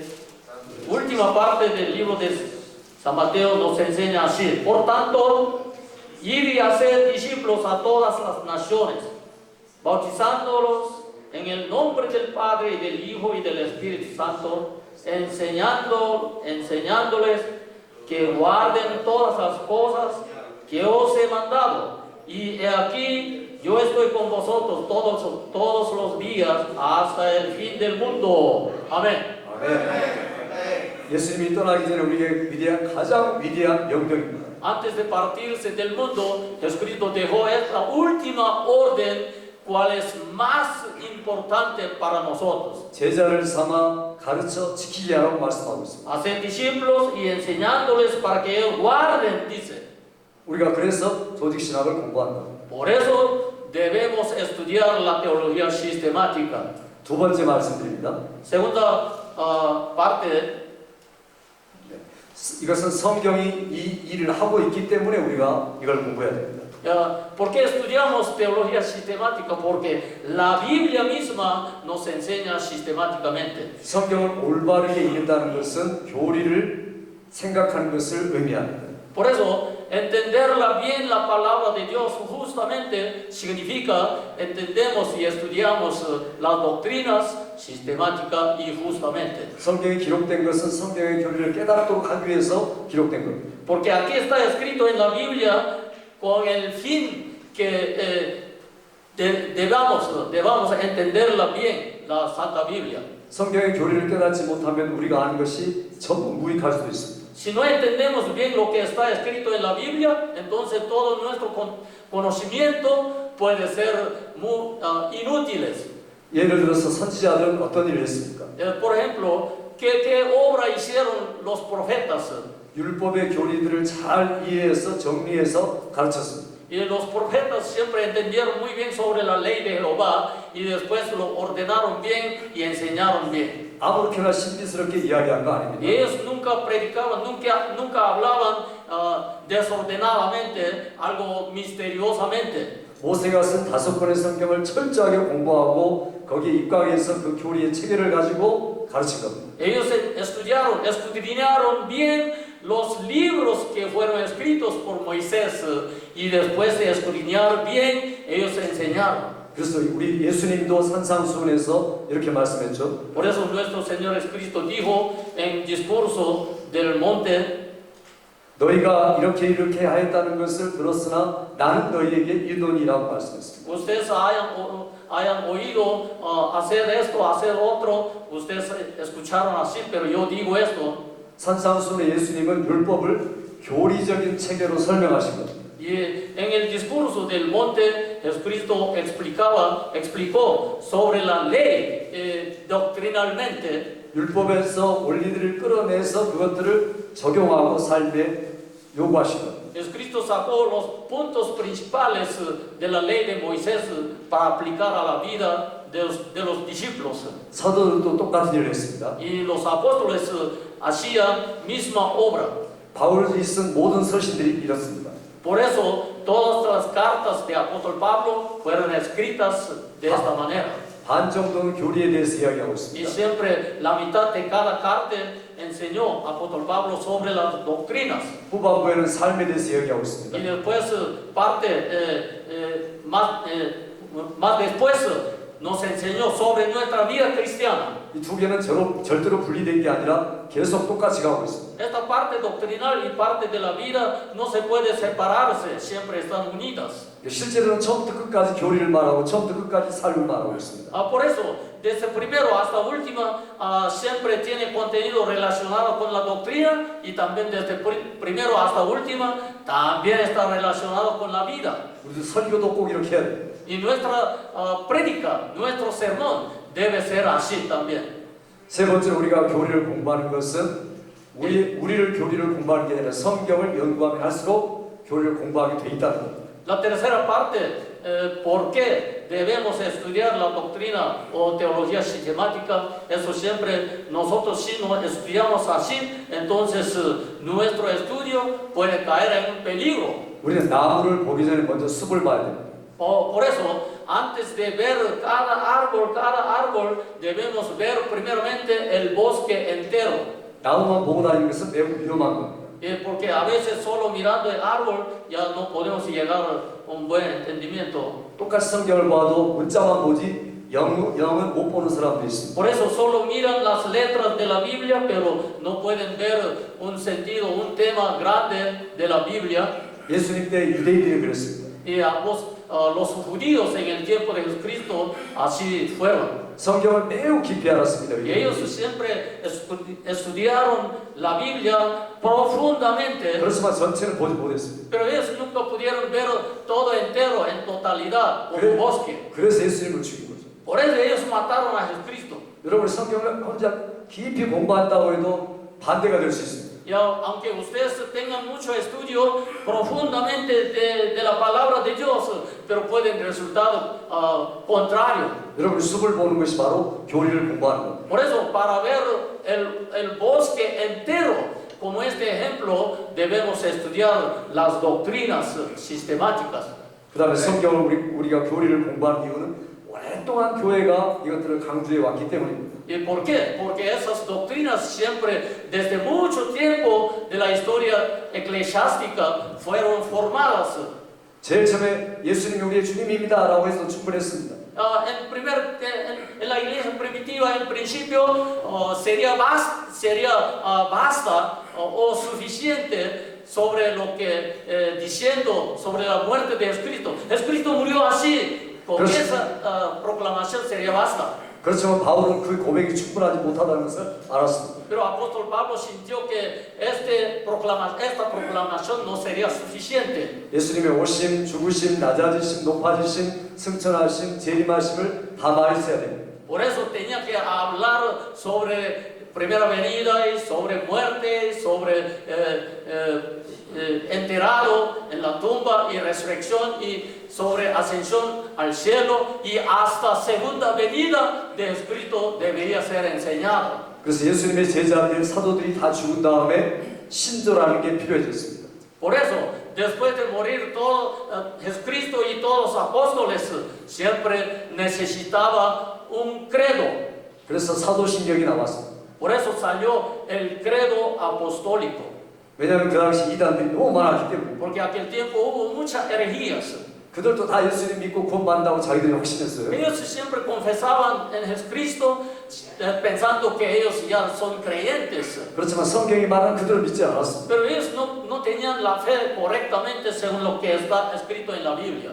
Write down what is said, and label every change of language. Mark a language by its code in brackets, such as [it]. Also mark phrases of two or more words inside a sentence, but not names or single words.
[es] Última parte del libro de San Mateo nos enseña así: por tanto, ir y hacer discípulos a todas las naciones, bautizándolos en el nombre del Padre y del Hijo y del Espíritu Santo, enseñándoles que guarden todas las cosas que os he mandado. Y he aquí, yo estoy con vosotros todos los días hasta el fin del mundo. Amén. [ko] 아멘. 예수님이 떠나기 전에 우리에게 가장 위대한 명령입니다. [es] Antes de partirse del mundo, Jesucristo dejó esta última orden, cual es más importante para nosotros. [ko] 제자를 삼아 가르쳐 지키게 하라고 말씀하고 있습니다. [es] Hacer discípulos y enseñándoles para que ellos guarden, dice. [ko] 우리가 그래서 조직 신학을 공부한다. [es] Por eso debemos estudiar la teología sistemática. [ko] 두 번째 말씀드립니다. [es] Segunda parte. [ko] 이것은 성경이 이 일을 하고 있기 때문에 우리가 이걸 공부해야 됩니다. [es] ¿Por qué estudiamos teología sistemática? Porque la Biblia misma nos enseña sistemáticamente. [ko] 성경을 올바르게 읽는다는 것은 교리를 생각하는 것을 의미합니다. [es] Por eso, entenderla bien la palabra de Dios justamente significa entendemos y estudiamos las doctrinas sistemática y justamente. [ko] 성경에 기록된 것은 성경의 교리를 깨닫도록 하기 위해서 기록된 겁니다. [es] Porque aquí está escrito en la Biblia con el fin que debamos entenderla bien, la Santa Biblia. [ko] 성경의 교리를 깨닫지 못하면 우리가 아는 것이 전부 무익할 수도 있습니다. [es] Si no entendemos bien lo que está escrito en la Biblia, entonces todo nuestro conocimiento puede ser muy inútiles. [ko] 예를 들어서 선지자들은 어떤 일을 했습니까? [es] Por ejemplo, ¿qué obra hicieron los profetas? [ko] 율법의 교리들을 잘 이해해서 정리해서 가르쳤습니다. [es] Y los profetas siempre entendieron muy bien sobre la ley de Jehová y después lo ordenaron bien y enseñaron bien. [ko] 아무렇게나 신비스럽게 이야기한 거 아닙니다. [es] Y ellos nunca predicaban, nunca hablaban desordenadamente, algo misteriosamente. [ko] 모세가 쓴 5권의 성경을 철저하게 공부하고 거기에 입각해서 그 교리의 체계를 가지고 가르친 겁니다. [es] Ellos escudriñaron bien los libros que fueron escritos por Moisés y después de escudriñar bien, ellos enseñaron. [ko] 그래서 우리 예수님도 산상수훈에서 이렇게 말씀했죠. [es] Por eso nuestro Señor Jesucristo dijo en discurso del monte, [ko] 너희가 이렇게 하였다는 것을 들었으나 나는 너희에게 이르노니라고 말씀했습니다. [es] Ustedes hayan oído hacer esto, hacer otro, ustedes escucharon así, pero yo digo esto. [ko] 산상수훈의 예수님은 율법을 교리적인 체계로 설명하신 겁니다. [es] Y en el discurso del monte, Jesucristo explicó sobre la ley doctrinalmente. [ko] 율법에서 원리들을 끌어내서 그것들을 적용하고 삶에 요구하신 겁니다. [es] Jesucristo sacó los puntos principales de la ley de Moisés para aplicar a la vida de los discípulos. [ko] 사도들도 똑같은 일을 했습니다. [es] Y los apóstoles hacían misma obra. [ko] 바울이 쓴 모든 서신들이 이렇습니다. [es] Por eso todas las cartas de apóstol Pablo fueron escritas de esta manera. [ko] 반 정도는 교리에 대해서 이야기하고 [es] Y [ko] 있습니다. [es] siempre la mitad de cada carta enseñó apóstol Pablo sobre las doctrinas. [ko] 후반부에는 삶에 대해서 이야기하고 [es] Y [ko] 있습니다. [es] después más después nos enseñó sobre nuestra vida cristiana. [ko] 이 두 개는 절대로 분리된 게 아니라 계속 똑같이 가고 있습니다. [es] Esta parte doctrinal y parte de la vida no se puede separarse, siempre están unidas. [ko] 실제로는 처음부터 끝까지 교리를 말하고 처음부터 끝까지 삶을 말하고 있습니다. [es] Por eso, desde primero hasta última, siempre tiene contenido relacionado con la doctrina y también desde primero hasta última, también está relacionado con la vida. [ko] 우리도 설교도 꼭 이렇게 해야 돼요. [es] Y nuestra prédica, nuestro sermón debe ser así también. [ko] 세 번째로 우리가 교리를 공부하는 것은 우리를 교리를 공부하는 게 아니라 성경을 연구하면 할수록 교리를 공부하게 돼 있다는 겁니다. [es] La tercera parte, ¿por qué debemos estudiar la doctrina o teología sistemática? Eso siempre nosotros si no estudiamos así, entonces nuestro estudio puede caer en un peligro. [ko] 우리는 나무를 보기 전에 먼저 숲을 봐야 됩니다. [es] Por eso, antes de ver cada árbol, debemos ver primeramente el bosque entero. [ko] 나무만 보고 다니는 것은 매우 위험한 겁니다. [es] Porque a veces solo mirando el árbol ya no podemos llegar a un buen entendimiento. [ko] 똑같이 성경을 봐도 문자만 보지 영은 못 보는 사람도 있습니다. [es] Por eso solo miran las letras de la Biblia, pero no pueden ver un sentido, un tema grande de la Biblia. [ko] 예수님 때 유대인들이 그랬습니다. [es] Y los judíos en el tiempo de Jesucristo así fueron. [ko] 성경을 매우 깊이 알았습니다. [es] Y ellos siempre estudiaron la Biblia profundamente, [ko] 그렇지만 전체는 보지 못했습니다. [es] pero ellos nunca pudieron ver todo entero, en totalidad, como un bosque. [ko] 그래서 예수님을 죽인 거죠. [es] Por eso ellos mataron a Jesucristo. [ko] 여러분 성경을 혼자 깊이 공부한다고 해도 반대가 될 수 있습니다. [es] Y aunque ustedes tengan mucho estudio profundamente de la palabra de Dios, pero pueden resultar contrario. [ko] 여러분 숲을 보는 것이 바로 교리를 공부하는 겁니다. [es] Por eso, para ver el bosque entero, como este ejemplo, debemos estudiar las doctrinas sistemáticas. [ko] 그 다음에 성경을 우리가 교리를 공부하는 이유는 오랫동안 교회가 이것들을 강조해 왔기 때문입니다. [es] ¿Y por qué? Porque esas doctrinas siempre, desde mucho tiempo de la historia eclesiástica, fueron formadas. [ko] 제일 처음에 예수님이 우리의 주님입니다 라고 해서 충분했습니다. [es] En la iglesia primitiva, en principio, sería basta o suficiente sobre lo que diciendo sobre la muerte de Jesucristo. Jesucristo murió así. Con esa proclamación sería basta. [ko] 그렇지만 바울은 그 고백이 충분하지 못하다는 것을 알았습니다. [es] Pero apóstol Pablo sintió que esta proclamación no sería suficiente. [ko] 예수님의 오심, 죽으심, 낮아지심, 높아지심, 승천하심, 재림하심을 다 말했어야 됩니다. [es] Por eso tenía que hablar sobre primera venida y sobre muerte, sobre enterrado en la tumba y resurrección y sobre ascensión al cielo y hasta segunda venida de Jesucristo debería ser enseñado. [ko] 그래서 예수님의 제자들, 사도들이 다 죽은 다음에 신조라는 게 필요해졌습니다. [es] Por eso, después de morir todo Jesucristo y todos los apóstoles, siempre necesitaba un credo. [ko] 그래서 사도신경이 나왔습니다. [es] Por eso salió el credo apostólico. [ko] 왜냐하면 그 당시 이단들이 너무 많았기 때문에. [es] Porque aquel tiempo hubo muchas herejías. [ko] 그들도 다 예수님 믿고 구원받는다고 자기들이 확신했어요. [es] Ellos siempre confesaban en Jesucristo pensando que ellos ya son creyentes. [ko] 그렇지만 성경이 말하는 그들을 믿지 않았습니다. [es] Pero ellos no no tenían la fe correctamente según lo que está escrito en la Biblia.